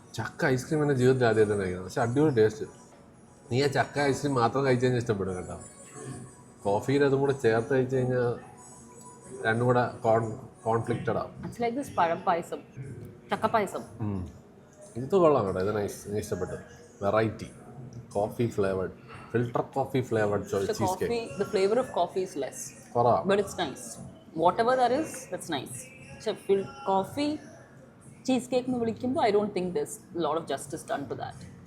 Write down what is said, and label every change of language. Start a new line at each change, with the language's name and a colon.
Malayalam: ചക്ക ഐസ്ക്രീം എൻ്റെ ജീവിതത്തിൽ ആദ്യമായിട്ടാണ് കഴിക്കുന്നത്. പക്ഷെ അടിപൊളി ടേസ്റ്റ്. നീ ആ ചക്ക ഐസ്ക്രീം മാത്രം കഴിച്ചു കഴിഞ്ഞാൽ ഇഷ്ടപ്പെടും കേട്ടോ. കോഫിയിൽ അതും കൂടെ ചേർത്ത് കഴിച്ചു കഴിഞ്ഞാൽ രണ്ടും കൂടെ കോൺഫ്ലിക്റ്റഡ് ആവും.
English: It's like this പഴപ്പായസം, ചക്കപ്പായസം.
Malayalam: ഇത് കൊള്ളാം കേട്ടോ. ഇത് നൈസ്. എനിക്ക് ഇഷ്ടപ്പെട്ടു. Variety coffee flavoured filter coffee flavoured cheese cake.
English: The flavor of coffee is less.
Malayalam: കുറവാ.
English: But it's nice. Whatever that is, that's nice. So coffee cheesecake
Malayalam: എന്ന് വിളിക്കുമ്പോൾ
English: I don't think there's a lot of justice done to that.